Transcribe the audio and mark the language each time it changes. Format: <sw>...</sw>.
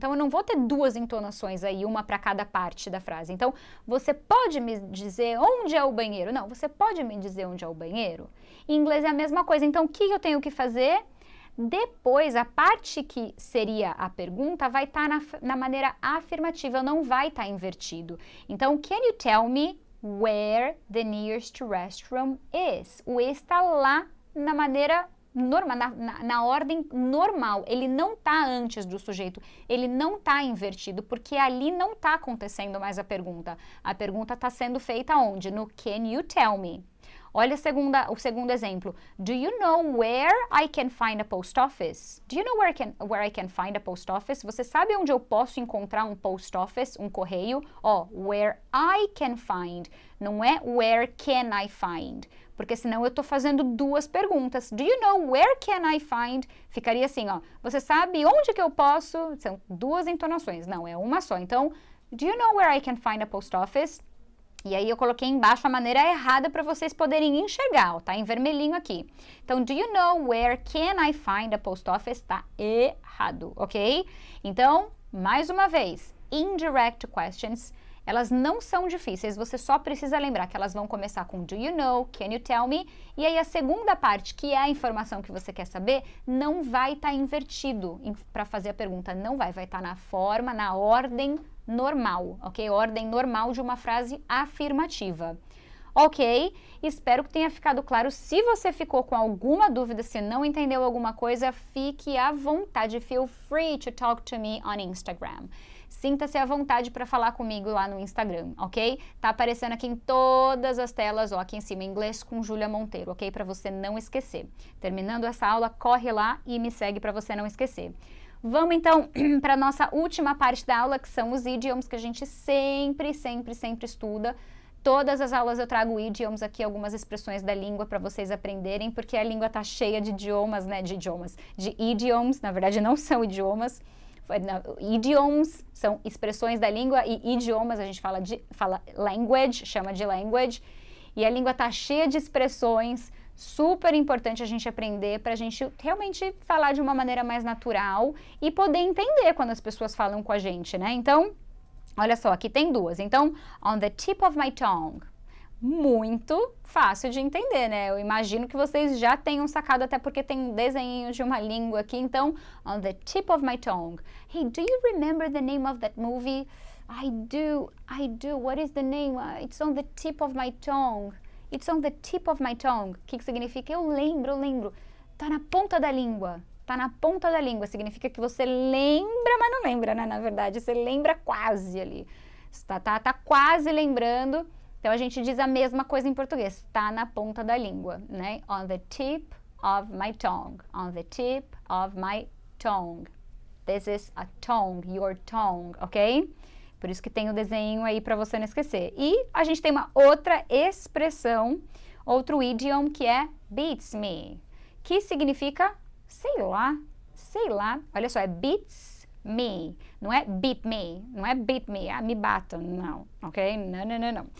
<pt>Então, eu não vou ter duas entonações aí, uma para cada parte da frase. Então, você pode me dizer onde é o banheiro? Não, você pode me dizer onde é o banheiro? Em inglês é a mesma coisa. Então, o que eu tenho que fazer? Depois, a parte que seria a pergunta vai estar na maneira afirmativa, não vai estar invertido.</pt> <en>Então, can you tell me where the nearest restroom is?</en> <pt>O está lá na maneira normal, na ordem normal, ele não está antes do sujeito, ele não está invertido, porque ali não está acontecendo mais a pergunta está sendo feita onde? No</pt> <en>can you tell me?</en> <pt>Olha o segundo exemplo.</pt> <en>Do you know where I can find a post office? Do you know where I can find a post office?</en> <pt>Você sabe onde eu posso encontrar um post office, um correio? Ó,</pt> <en>where I can find,</en> <pt>não é</pt> <en>where can I find,</en> <pt>porque senão eu estou fazendo duas perguntas.</pt> <en>Do you know where can I find?</en> <pt>Ficaria assim, ó, você sabe onde que eu posso? São duas entonações, não, é uma só.</pt> <en>Então, do you know where I can find a post office?</en> <pt>E aí eu coloquei embaixo a maneira errada para vocês poderem enxergar, ó, tá em vermelhinho aqui.</pt> <en>Então, do you know where can I find a post office?</en> <pt>Tá errado, ok? Então, mais uma vez, indirect questions, elas não são difíceis, você só precisa lembrar que elas vão começar com</pt> <en>do you know, can you tell me?</en> <pt>E aí a segunda parte, que é a informação que você quer saber, não vai estar invertido para fazer a pergunta, não vai estar na forma, na ordem normal, ok? Ordem normal de uma frase afirmativa. Ok? Espero que tenha ficado claro. Se você ficou com alguma dúvida, se não entendeu alguma coisa, fique à vontade.</pt> <en>Feel free to talk to me on Instagram.</en> <pt>Sinta-se à vontade para falar comigo lá no Instagram, ok? Tá aparecendo aqui em todas as telas, ó, aqui em cima, Inglês com Júlia Monteiro, ok? Para você não esquecer. Terminando essa aula, corre lá e me segue para você não esquecer. Vamos então para a nossa última parte da aula, que são os idiomas que a gente sempre estuda. Todas as aulas eu trago idioms aqui, algumas expressões da língua para vocês aprenderem, porque a língua tá cheia de idiomas, né? De idioms, na verdade não são idiomas. Idioms são expressões da língua e idiomas a gente fala language, chama de language. E a língua tá cheia de expressões, super importante a gente aprender para a gente realmente falar de uma maneira mais natural e poder entender quando as pessoas falam com a gente, né? Então, olha só, aqui tem duas. Então,</pt> <en>on the tip of my tongue.</en> <pt>muito fácil de entender, né? Eu imagino que vocês já tenham sacado, até porque tem um desenho de uma língua aqui.</pt> <en>Então, on the tip of my tongue. Hey, do you remember the name of that movie? I do. What is the name? It's on the tip of my tongue. It's on the tip of my tongue.</en> <pt>O que significa? Eu lembro. Tá na ponta da língua. Tá na ponta da língua. Significa que você lembra, mas não lembra, né? Na verdade, você lembra quase ali. Tá quase lembrando. Então, a gente diz a mesma coisa em português. Tá na ponta da língua, né?</pt> <en>On the tip of my tongue. On the tip of my tongue. This is a tongue, your tongue, ok?</en> <pt>Por isso que tem o desenho aí para você não esquecer. E a gente tem uma outra expressão, outro idiom que é beats me, que significa sei lá. Olha só, é beats me, não é</pt> <en>beat me,</en> <pt>não é beat me, me batam, não, ok? Não.</pt>